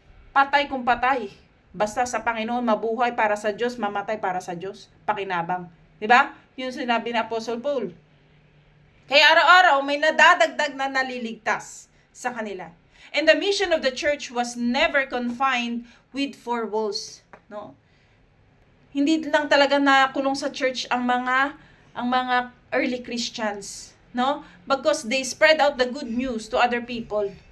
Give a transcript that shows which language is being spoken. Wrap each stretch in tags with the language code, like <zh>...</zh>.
<tl>Patay kung patay. Basta sa Panginoon, mabuhay para sa Diyos, mamatay para sa Diyos. Pakinabang. 'Di ba? Yung sinabi ni Apostle Paul. Kaya araw-araw may nadadagdag na naliligtas sa kanila.</tl> <en>And the mission of the church was never confined with four walls, no?</en> <tl>Hindi lang talaga nakulong sa church ang mga early Christians, no?</tl> <en>Because they spread out the good news to other people.</en>